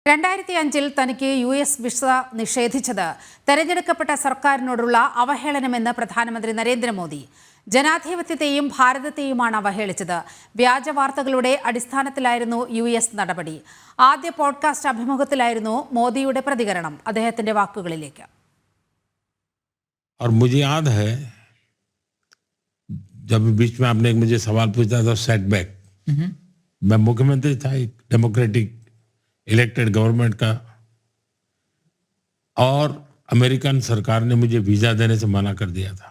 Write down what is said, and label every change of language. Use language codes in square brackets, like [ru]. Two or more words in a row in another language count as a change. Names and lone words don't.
[ml] 2005 തനിക്ക് US വിസ നിഷേധിച്ചത് തെരഞ്ഞെടുക്കപ്പെട്ട സർക്കാരിനോടുള്ള അവഹേളനമെന്ന് പ്രധാനമന്ത്രി നരേന്ദ്രമോദി. ജനാധിപത്യത്തെയും ഭാരതത്തെയുമാണ് അവഹേളിച്ചത്. വ്യാജ വാർത്തകളുടെ അടിസ്ഥാനത്തിലായിരുന്നു US നടപടി. ആദ്യ പോഡ്കാസ്റ്റ് അഭിമുഖത്തിലായിരുന്നു മോദിയുടെ പ്രതികരണം. അദ്ദേഹത്തിന്റെ വാക്കുകളിലേക്ക്. [hi] और मुझे याद है जब बीच में आपने मुझे सवाल पूछा था सेटबैक, मैं मुख्यमंत्री था एक [en] democratic elected government [hi] का, और अमेरिकन सरकार ने मुझे वीजा देने से मना कर दिया था.